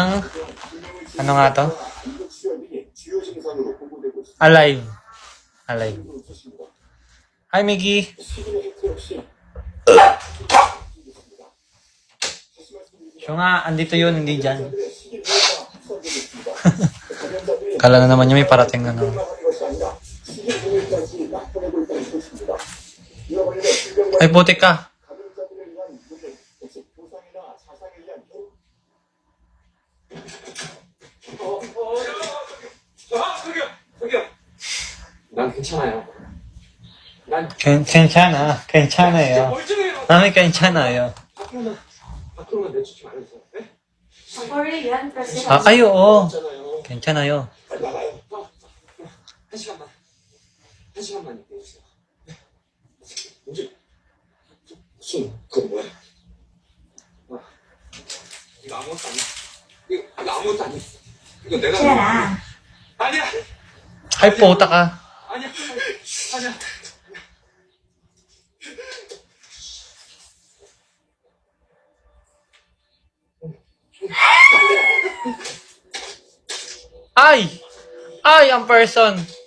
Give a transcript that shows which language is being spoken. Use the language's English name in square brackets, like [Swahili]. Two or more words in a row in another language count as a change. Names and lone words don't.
[Filipino] Ano nga to? Alive. [English] Alive. Hi, Miggy. [Filipino] So nga, andito yun, hindi dyan. Kala na naman niya may parating na naman. Ay, putik ka. [Korean] 난 괜찮아요. 난 괜찮아요. 나는 괜찮아요. 밖으로만 내쫓지 말아주세요. 네? [Filipino] Sorry yan kasi Ay, oo. [Korean] 있잖아요. 괜찮아요. 빨리 나가요. 한 시간만. 한 시간만 얘기해 주세요. 네? 뭐지? 무슨 그건 뭐야? 이거 아무것도 아니야. 이거 아무것도 아니야. 이거 내가 아니야. [Filipino] Ay, puta ka. [Korean] 아니야. 아니야. Ay! [Filipino] Ay, ang person.